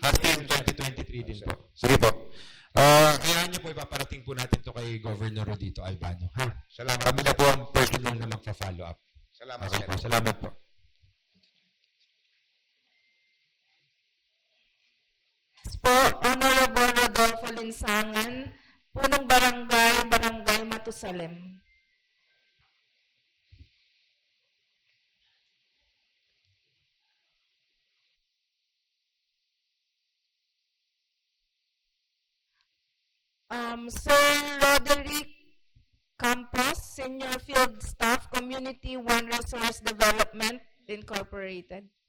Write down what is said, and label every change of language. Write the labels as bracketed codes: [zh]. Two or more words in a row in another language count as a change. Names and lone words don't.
[tl] Kasi 2023 din po. Sige po. Kaya niyo po ipaparating po natin to kay Governor Rodito Albano. Ha? Salamat. Kami na po ang personal na magpa-follow up. Salamat, Okay sir. po. Salamat po. Po, Honorable Rodolfo Linsangan, punong Barangay Matusalem. Sir Roderick Campos, Senior Field Staff, Community One Resource Development, Incorporated.